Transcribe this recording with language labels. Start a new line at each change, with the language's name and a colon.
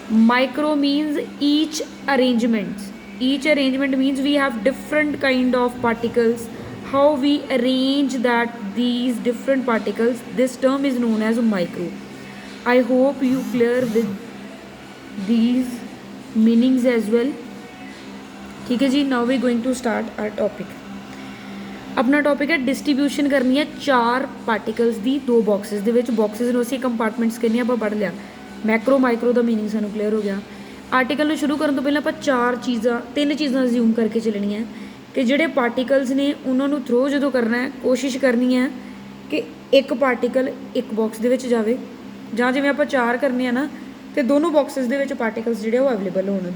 English: Micro means each arrangement. Each arrangement means we have different kind of particles. How we arrange that these different particles, this term is known as micro. I hope you clear with these meanings as well.
Punjabi: ठीक है जी.
English: Now we going to start our topic.
Punjabi: अपना topic है distribution करनी है चार particles ਦੀ ਦੋ boxes ਦੇ ਵਿੱਚ. ਬਾਕਸਿਸ ਨੂੰ ਅਸੀਂ ਕੰਪਾਰਟਮੈਂਟਸ ਕਹਿੰਦੇ ਆਪਾਂ ਪੜ੍ਹ ਲਿਆ. ਮੈਕਰੋ ਮਾਈਕਰੋ ਦਾ ਮੀਨਿੰਗ ਸਾਨੂੰ ਕਲੀਅਰ ਹੋ ਗਿਆ. ਆਰਟੀਕਲ ਨੂੰ ਸ਼ੁਰੂ ਕਰਨ ਤੋਂ ਪਹਿਲਾਂ ਆਪਾਂ ਤਿੰਨ ਚੀਜ਼ਾਂ ਅਸਿਊਮ ਕਰਕੇ ਚੱਲਣੀਆਂ ਕਿ ਜਿਹੜੇ ਪਾਰਟੀਕਲਸ ਨੇ ਉਹਨਾਂ ਨੂੰ ਥਰੋ ਜਦੋਂ ਕਰਨਾ ਹੈ ਕੋਸ਼ਿਸ਼ ਕਰਨੀ ਹੈ ਕਿ ਇੱਕ ਪਾਰਟੀਕਲ ਇੱਕ ਬਾਕਸ ਦੇ ਵਿੱਚ ਜਾਵੇ, ਜਾਂ ਜਿਵੇਂ ਆਪਾਂ ਚਾਰ ਕਰਨੇ ਆ ਨਾ ਤੇ ਦੋਨੋਂ ਬਾਕਸਿਸ ਦੇ ਵਿੱਚ ਪਾਰਟੀਕਲਸ ਜਿਹੜੇ ਉਹ ਅਵੇਲੇਬਲ ਹੋਣ.